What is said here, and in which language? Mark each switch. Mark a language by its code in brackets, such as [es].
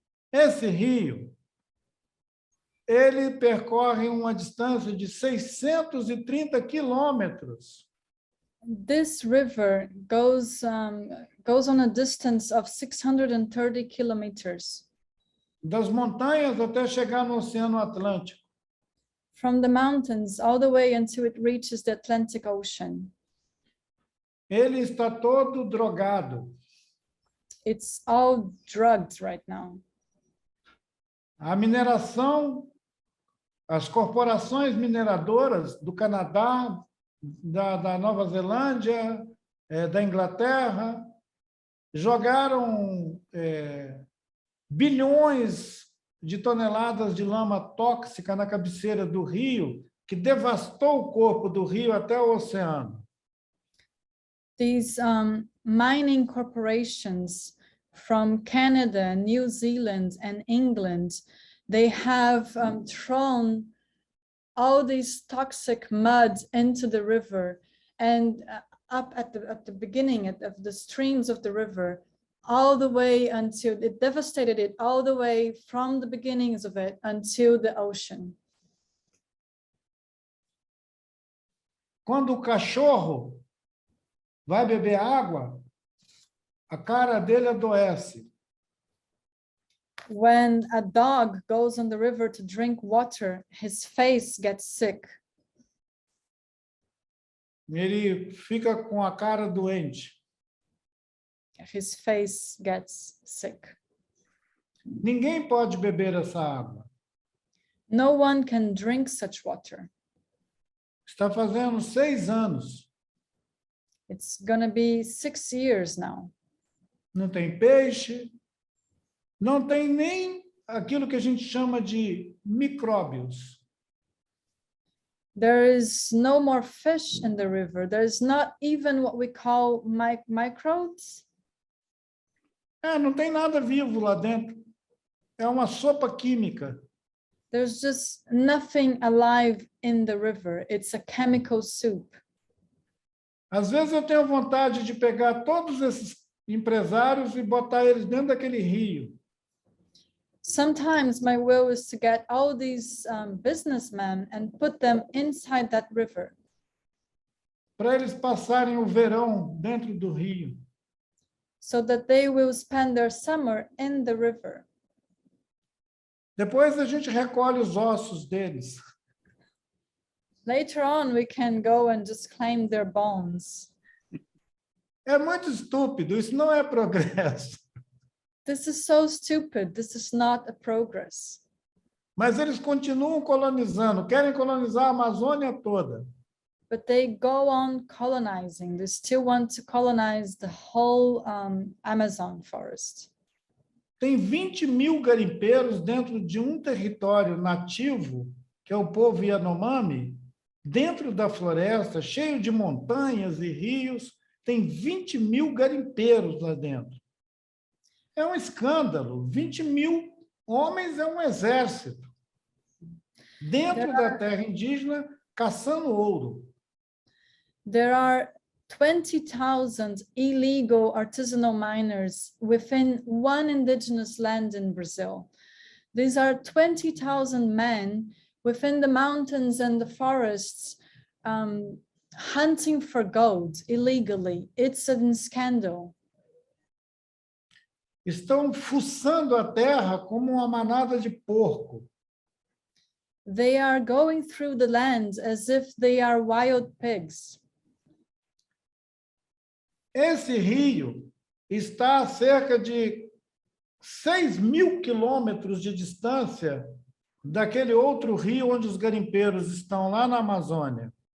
[pt] Esse rio, ele percorre uma distância de 630 quilômetros. [en] This river goes on a distance of 630 kilometers. [pt] Das montanhas até chegar no Oceano Atlântico. [en] From the mountains all the way until it reaches the Atlantic Ocean. [pt] Ele está todo drogado. [en] It's all drugged right now. [pt] A mineração, as corporações mineradoras do Canadá, da Nova Zelândia, da Inglaterra, jogaram bilhões de toneladas de lama tóxica na cabeceira do rio, que devastou o corpo do rio até o oceano. [en] These mining corporations from Canada, New Zealand, and England, they have thrown all these toxic mud into the river and up at the beginning of the streams of the river, all the way until it devastated it, all the way from the beginnings of it until the ocean. [pt] Quando o cachorro vai beber água, a cara dele adoece. [en] When a dog goes on the river to drink water, his face gets sick. [pt] Ele fica com a cara doente. [en] His face gets sick. [pt] Ninguém pode beber essa água. [en] No one can drink such water. [pt] Está fazendo 6 anos. [en] It's gonna be 6 years now. [pt] Não tem peixe, não tem nem aquilo que a gente chama de micróbios. [en] There is no more fish in the river. There is not even what we call microbes. [pt] Não tem nada vivo lá dentro. É uma sopa química. [en] There's just nothing alive in the river. It's a chemical soup. [pt] Às vezes eu tenho vontade de pegar todos esses empresários e botar eles dentro daquele rio. [en] Sometimes my will is to get all these businessmen and put them inside that river. [pt] Para eles passarem o verão dentro do rio. [en] So that they will spend their summer in the river. [pt] Depois a gente recolhe os ossos deles. [en] Later on, we can go and just claim their bones. [pt] É muito estúpido, isso não é progresso. [en] This is so stupid. This is not a progress. [pt] Mas eles continuam colonizando, querem colonizar a Amazônia toda. [en] But they go on colonizing. They still want to colonize the whole Amazon forest. [pt] Tem 20 mil garimpeiros dentro de um território nativo, que é o povo Yanomami, dentro da floresta, cheio de montanhas e rios, tem 20 mil garimpeiros lá dentro. É um escândalo. 20 mil homens é um exército. Dentro da terra indígena, caçando ouro. [en] There are 20,000 illegal artisanal miners within one indigenous land in Brazil. These are 20,000 men within the mountains and the forests hunting for gold illegally. It's a scandal. [pt] Estão fuçando a terra como uma manada de porco. [en] They are going through the land as if they are wild pigs. [pt] Esse rio está a cerca de 6.000 quilômetros de distância daquele outro rio onde os garimpeiros estão, lá na Amazônia.